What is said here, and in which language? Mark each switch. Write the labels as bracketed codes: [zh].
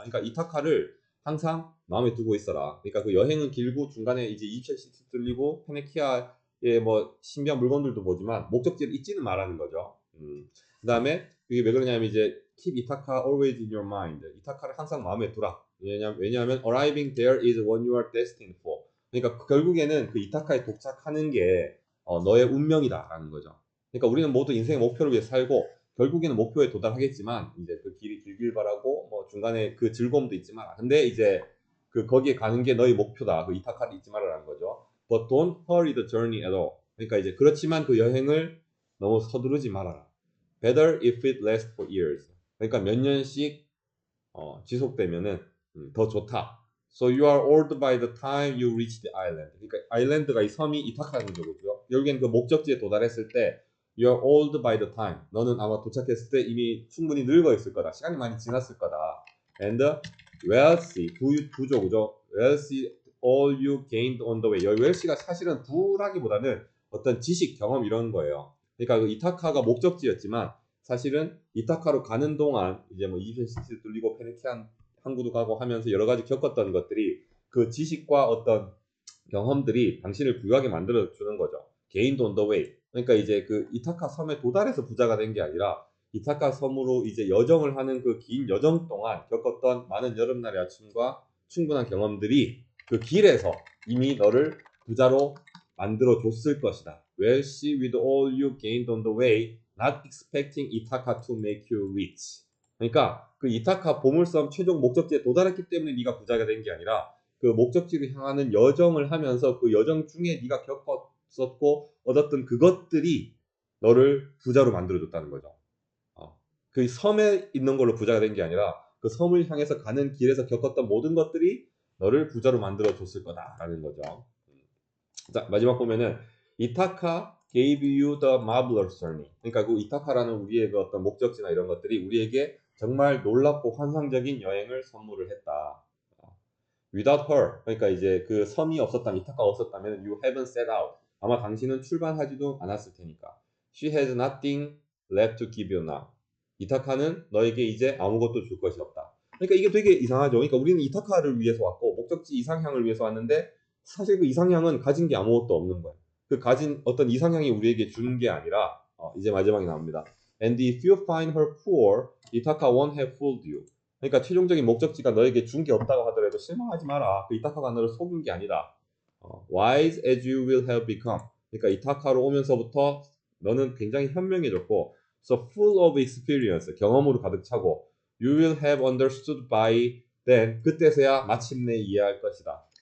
[ko] 그러니까 이타카를 항상 마음에 두고 있어라. 그러니까 그 여행은 길고 중간에 이제 이첼 시티 들리고 페네키아 뭐 신비한 물건들도 보지만 목적지를 잊지는 말라는 거죠. 그다음에 이게 왜 그러냐면 이제 [en] keep 이타카 always in your mind. [ko] 이타카를 항상 마음에 두라. [en] 왜냐하면 arriving there is what you are destined for. [ko] 그러니까 결국에는 그 이타카에 도착하는 게 너의 운명이다라는 거죠. 그러니까 우리는 모두 인생의 목표를 위해 살고 결국에는 목표에 도달하겠지만 이제 그 길이 길길 바라고 뭐 중간에 그 즐거움도 있지만 근데 이제 그 거기에 가는 게 너의 목표다. 그 이타카를 잊지 말아라는 거죠. [en] But don't hurry the journey at all. [ko] 그러니까 이제 그렇지만 그 여행을 너무 서두르지 말아라. [en] Better if it lasts for years. [ko] 그러니까 몇 년씩 지속되면은 더 좋다. [en] So you are old by the time you reach the island. [ko] 그러니까 아일랜드가 이 섬이 이타카라는 거고요. 결국엔 그 목적지에 도달했을 때 [en] you are old by the time. [ko] 너는 아마 도착했을 때 이미 충분히 늙어 있을 거다. 시간이 많이 지났을 거다. [en] And wealthy, [ko] 부죠, 그죠? [en] wealthy all you gained on the way. [ko] 여기 wealthy가 사실은 부라기보다는 어떤 지식, 경험 이런 거예요. 그러니까 그 이타카가 목적지였지만 사실은 이타카로 가는 동안 이제 뭐 이집션 시티를 뚫리고 페니키안 항구도 가고 하면서 여러 가지 겪었던 것들이 그 지식과 어떤 경험들이 당신을 부유하게 만들어 주는 거죠. [en] Gained on the way. [ko] 그러니까 이제 그 이타카 섬에 도달해서 부자가 된 게 아니라 이타카 섬으로 이제 여정을 하는 그 긴 여정 동안 겪었던 많은 여름날의 아침과 충분한 경험들이 그 길에서 이미 너를 부자로 만들어 줬을 것이다. [en] Wealthy with all you gained on the way, not expecting Ithaca to make you rich. [ko] 그러니까 그 이타카 보물섬 최종 목적지에 도달했기 때문에 네가 부자가 된 게 아니라 그 목적지를 향하는 여정을 하면서 그 여정 중에 네가 겪었었고 얻었던 그것들이 너를 부자로 만들어줬다는 거죠. 그 섬에 있는 걸로 부자가 된 게 아니라 그 섬을 향해서 가는 길에서 겪었던 모든 것들이 너를 부자로 만들어줬을 거다라는 거죠. 자, 마지막 보면은 [en] 이타카 gave you the marvelous journey. [ko] 그러니까 그 이타카라는 우리의 그 어떤 목적지나 이런 것들이 우리에게 정말 놀랍고 환상적인 여행을 선물을 했다. [en] Without her, [ko] 그러니까 이제 그 섬이 없었다면 이타카가 없었다면 [en] you haven't set out. [ko] 아마 당신은 출발하지도 않았을 테니까. [en] She has nothing left to give you now. [ko] 이타카는 너에게 이제 아무것도 줄 것이 없다. 그러니까 이게 되게 이상하죠. 그러니까 우리는 이타카를 위해서 왔고 목적지 이상향을 위해서 왔는데 사실 그 이상향은 가진 게 아무것도 없는 거예요. 그 가진 어떤 이상향이 우리에게 주는 게 아니라 이제 마지막에 나옵니다. [en] And if you find her poor, 이타카 won't have fooled you. [ko] 그러니까 최종적인 목적지가 너에게 준 게 없다고 하더라도 실망하지 마라. 그 이타카가 너를 속인 게 아니다. [en] Wise as you will have become. [ko] 그러니까 이타카로 오면서부터 너는 굉장히 현명해졌고 [en] So full of experience. [ko] 경험으로 가득 차고 [en] You will have understood by then. [ko] 그때서야 마침내 이해할 것이다.